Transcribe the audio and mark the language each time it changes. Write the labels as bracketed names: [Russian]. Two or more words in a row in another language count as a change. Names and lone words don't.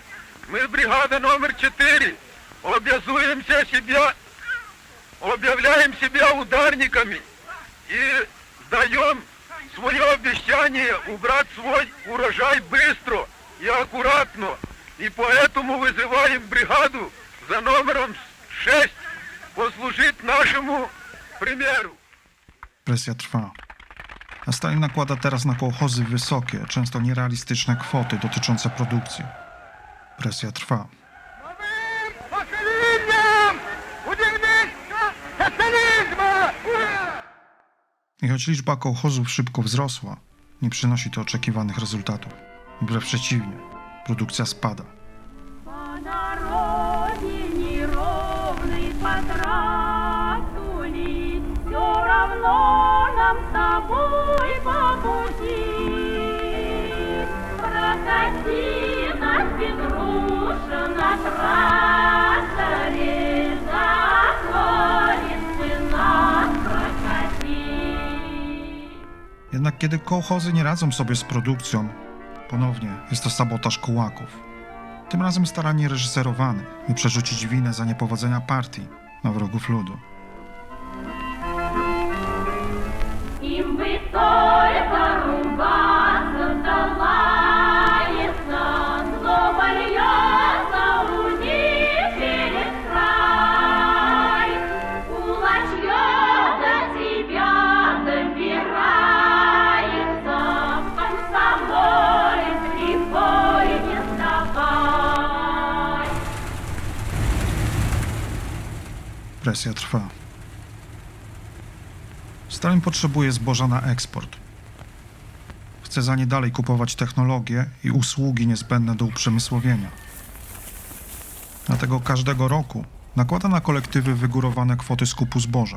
[Russian] Мы, бригада номер 4, объявляем себя ударниками и даем свое обещание убрать свой урожай быстро и аккуратно. И поэтому вызываем бригаду за номером 6 послужить нашему примеру. [Polish] Presja trwa. A Stalin nakłada teraz na kołchozy wysokie, często nierealistyczne kwoty dotyczące produkcji. Presja trwa. I choć liczba kołchozów szybko wzrosła, nie przynosi to oczekiwanych rezultatów. Wbrew przeciwnie, produkcja spada. [Russian] По дороге неровной по трассу ли, всё равно нам с тобой по пути. Прокати нас, Петруша, на тракторе, заколесy нас прокати. [Polish] Jednak kiedy kołchozy nie radzą sobie z produkcją, ponownie jest to sabotaż kołaków. Tym razem starannie reżyserowany, by przerzucić winę za niepowodzenia partii na wrogów ludu. [Russian] Им бы только ругаться, да лаяться, злоба льется у них через край. Кулачье до тебя добирается, комсомолец лихой не сдавай. [Polish] Presja trwa. Stalin potrzebuje zboża na eksport. Chce za nie dalej kupować technologie i usługi niezbędne do uprzemysłowienia. Dlatego każdego roku nakłada na kolektywy wygórowane kwoty skupu zboża.